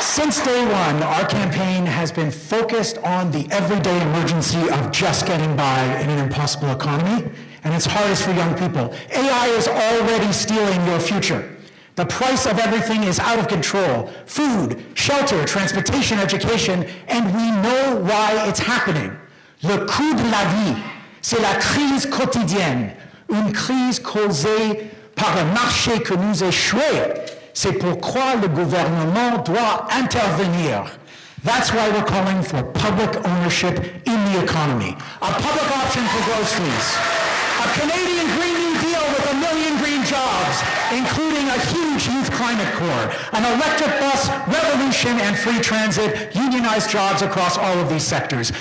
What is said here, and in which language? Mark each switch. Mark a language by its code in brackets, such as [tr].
[en] Since day one, our campaign has been focused on the everyday emergency of just getting by in an impossible economy, and it's hardest for young people. AI is already stealing your future. The price of everything is out of control. Food, shelter, transportation, education, and we know why it's happening. [fr] Le coût de la vie, c'est la crise quotidienne. Une crise causée par un marché que nous échoué. C'est pourquoi le gouvernement doit intervenir. [en] That's why we're calling for public ownership in the economy. A public option for groceries. A Canadian Green New Deal with 1 million green jobs, including a huge youth climate corps, an electric bus revolution and free transit, unionized jobs across all of these sectors.